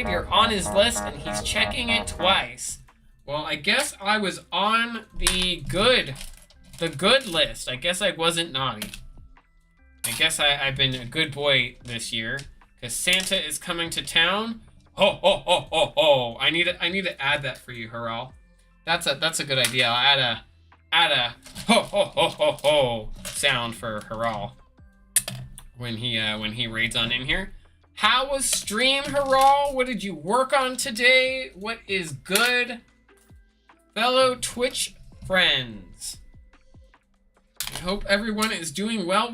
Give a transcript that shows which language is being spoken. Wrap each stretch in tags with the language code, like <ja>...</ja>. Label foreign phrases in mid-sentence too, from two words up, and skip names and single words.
<en>You're on his list, and he's checking it twice. Well, I guess I was on the good list. I guess I wasn't naughty. I guess I've been a good boy this year, because Santa is coming to town. Ho ho ho ho ho! I need to add that for you, Hurrah. That's a good idea. I'll add a ho ho ho ho ho sound for Hurrah when he raids on in here. How was stream, Hurrah? What did you work on today? What is good, fellow Twitch friends? I hope everyone is doing well.</en>